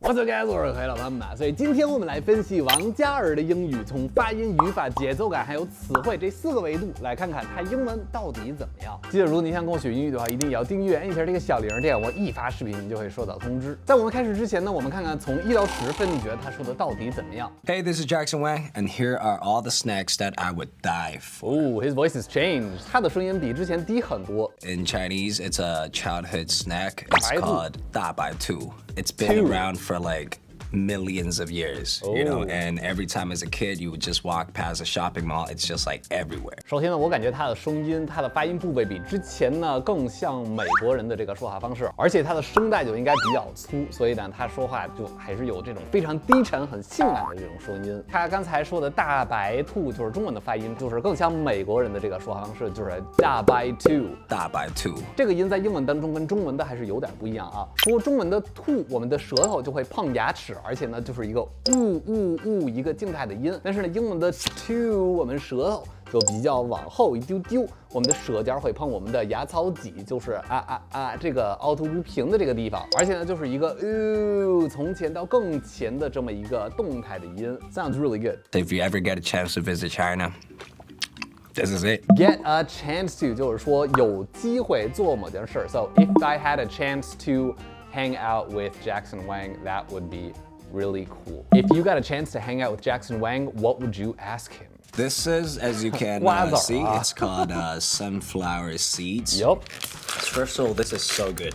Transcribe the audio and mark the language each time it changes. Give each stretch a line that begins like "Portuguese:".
Chinese: 我是该做人黑老板吧，所以今天我们来分析王嘉尔的英语，从发音、语法、节奏感还有词汇这4个维度来看看他英文到底怎么样。记得，如果你想跟我学英语的话，一定也要订阅，按一下这个小铃，这样我一发视频你就会收到通知。在我们开始之前呢，我们看看从1到10分，你觉得他说的到底怎么样
English: Hey, this is Jackson Wang, and here are all the snacks that I would die for. Oh, his voice has changed.
Chinese: 他的声音比之前低很多。
English: In Chinese, it's a childhood snack. It's
Chinese: 白兔
English: called 大白兔. It's been around for like millions of years, you know, and every time as a kid you would just walk past a shopping mall, it's just like everywhere.
Chinese: 首先呢，我感觉他的声音，他的发音部位比之前呢更像美国人的这个说话方式，而且他的声带就应该比较粗，所以呢，他说话就还是有这种非常低沉、很性感的这种声音。他刚才说的大白兔就是中文的发音，就是更像美国人的这个说话方式，就是大白兔。大白兔。这个音在英文当中跟中文的还是有点不一样啊。说中文的兔，我们的舌头就会碰牙齿，而且呢就是一个一个静态的音。但是呢，英文的 to 我们舌头就比较往后一丢丢，我们的舌尖会碰我们的牙槽脊，就是这个凹凸不平的这个地方，而且呢就是一个从前到更前的这么一个动态的音。
English: Sounds really good. If you ever get a chance to visit China, this is it. Get a chance to
Chinese: 就是说有机会做某件事。
English: So if I had a chance to hang out with Jackson Wang, that would be really cool. If you got a chance to hang out with Jackson Wang, what would you ask him? This is, as you can see, it's called sunflower seeds. Yup. First of all, this is so good.